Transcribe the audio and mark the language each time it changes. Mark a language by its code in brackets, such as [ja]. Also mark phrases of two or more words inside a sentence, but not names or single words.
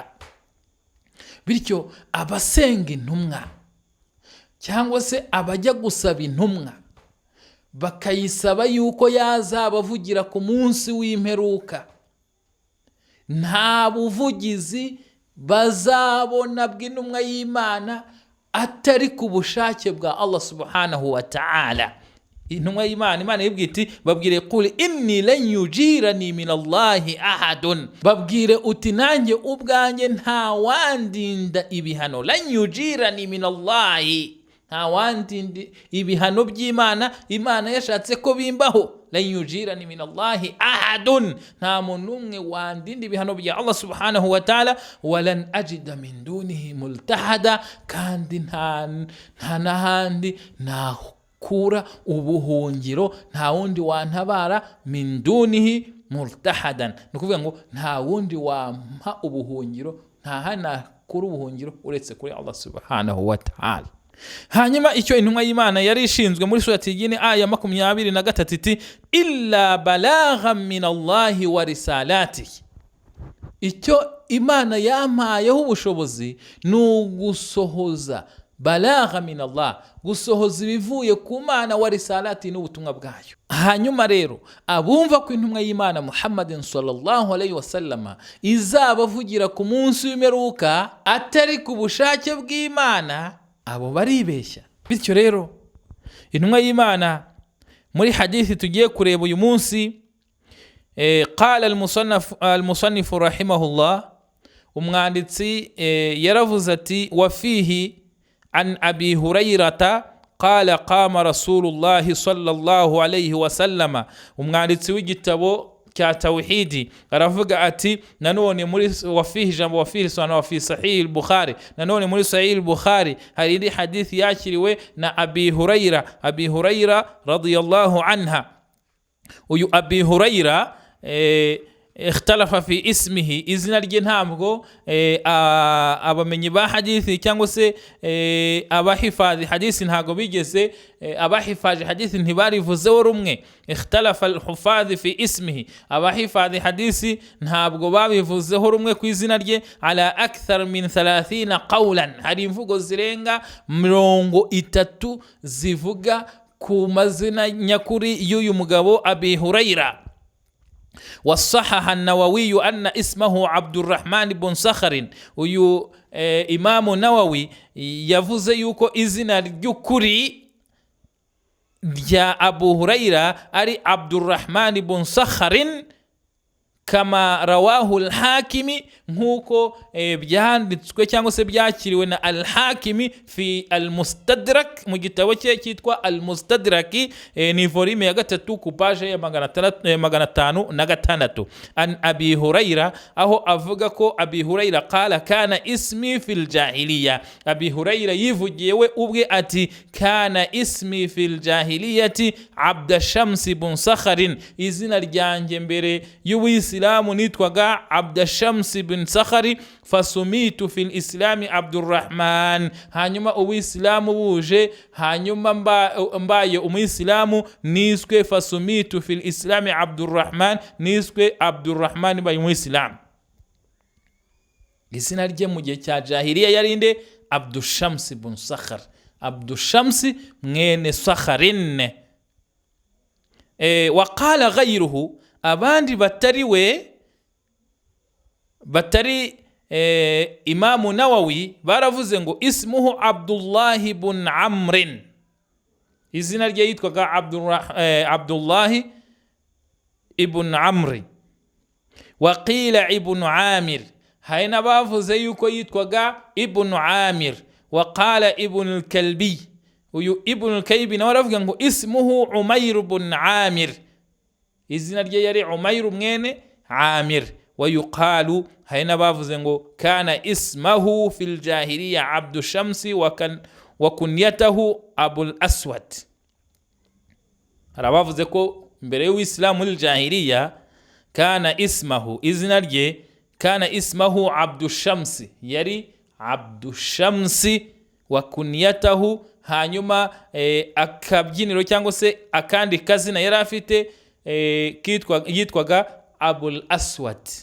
[rw] Bityo abasenga intumwa cyangwa se abajya gusaba intumwa bakayisaba yuko yazabavugira ku munsi w'imperuka, nta buvugizi bazabona bw'intumwa y'Imana atari ku bushake bwa Allah [ar] سبحانه وتعالى. [rw] Intumwa y'Imana, Imana yibwira iti babwire [ar] قل إني لن يجيرني من الله أحد, [rw] babwire uti nanjye ubwanjye nta wandinda ibihano. [ar] لن يجيرني من الله, [rw] nta wandinda ibihano by'Imana, Imana yashatse ko bimbaho. [ar] لن يجيرني من الله أحد, [rw] nta muntu umwe wandinda ibihano bya [ar] الله سبحانه وتعالى. ولن أجد من دونه ملتحدا, [rw] kandi nta n'ahandi kura ubuhungiro, nta wundi wantabara. [ar] من دونه ملتحدا, [rw] ni kuvuga ngo nta wundi wampa ubuhungiro, nta hanakura ubuhungiro uretse kuri [ar] الله سبحانه وتعالى. [rw] Hanyuma icyo intumwa y'Imana yari ishinzwe muri surati Jin aya 23 iti [ar] إلا بلاغا من الله ورسالاته, [rw] icyo Imana yampayeho ubushobozi ni ugusohoza [ar] بلاغا من الله, [rw] gusohoza ibivuye ku Mana, [ar] ورسالات [rw] n'ubutumwa bwayo. Hanyuma rero abumva ko intumwa y'Imana Muhammadin [ar] صلى الله عليه وسلم [rw] izabavugira ku munsi w'imperuka atari ku bushake bw'Imana, abo baribeshya. Bityo rero intumwa y'Imana muri hadithi tugiye kureba uyu munsi, [ar] قال المصنف رحمه الله, [rw] umwanditsi yaravuze ati [ar] وفيه عن أبي هريرة قال قام رسول الله صلى الله عليه وسلم. [rw] Umwanditsi w'igitabo cya tawhidi aravuga ati nanone muri wafihi jambo wafihi sana wafi sahih al-Bukhari, nanone muri sahih al-Bukhari hari indi hadithi yakiriwe na Abi Hurayra [ar] رضي الله عنها. Uyu Abi Hurayra اختلف في اسمه, [rw] izina rye ntabwo abamenyi ba hadithi cyangwa se abahifadhi hadithi ntabwo bigeze, abahifadhi hadithi ntibarivuzeho rumwe. [ar] اختلف الحفاظ في اسمه, [rw] abahifadhi hadithi ntabwo babivuzeho rumwe ku izina rye. [ar] على أكثر من 30 قولا, [rw] hari imvugo zirenga 30 zivuga ku mazina nyakuri y'uyu mugabo Abi Hurayra. [ar] وصحح النووي أن اسمه عبد الرحمن بن صخر. [rw] Uyu Imamu Nawawi yavuze yuko izina ry'ukuri rya Abu Hurayra ari Abdurrahman ibn Sakharin, [ar] كما رواه الحاكم, [rw] nkuko byanditswe cyangwa se byakiriwe na al-Hakimi [ar] في المستدرك, [rw] mu gitabo cye cyitwa al-Mustadrak, ni volume ya 3 ku page ya 506. [ar] عن أبي هريرة, [rw] aho avuga ko [ar] أبي هريرة قال كان اسمي في الجاهلية. [rw] Abi Hurayra yivugiyewe ubwe ati [ar] كان اسمي في الجاهلية عبد شمس بن صخر, [rw] izina ryanjye mbere y'Ubuislamu nitwaga Abd Shams ibn Sakhari, [ar] فسميت في الإسلام عبد الرحمن. [rw] Hanyuma Ubuislamu buje, hanyuma mbaye Umuislamu niswe [ar] فسميت في الإسلام عبد الرحمن, [rw] niswe Abdurrahman baye Umuislamu. Izina rye mu gihe cya jahiliya yarinde Abd Shams ibn Sakhar, Abd Shams mwene Sakharin. [ar] وقال غيره, [rw] abandi batariwe batari Imamu Nawawi baravuze ngo [ar] اسمه عبد الله بن عمرو, [rw] izina rye yitwaga Abdullah ibn Amr. [ar] وقيل ابن عامر, [rw] hari n'abavuze yuko yitwaga ibn Amir. [ar] وقال ابن الكلبي, [rw] uyu ibn al-Kalbi nawe aravuga ngo [ar] اسمه عمير بن عامر, [rw] izina rye yari Umayr mwene Amir. [ar] Wayuqalu, [rw] hari n'abavuze ngo [ar] كان اسمه في الجاهلية عبد شمس وكنيته أبو الأسود. [rw] Hari abavuze ko mbere y'Uislamu muri jahiliya [ar] كان اسمه, [rw] izina rye [ar] كان اسمه عبد شمس, [rw] yari Abdu Shamsi, [ar] وكنيته, [rw] hanyuma akabyiniro cyangwa se akandi kazina yari afite yitwaga Abul Aswad.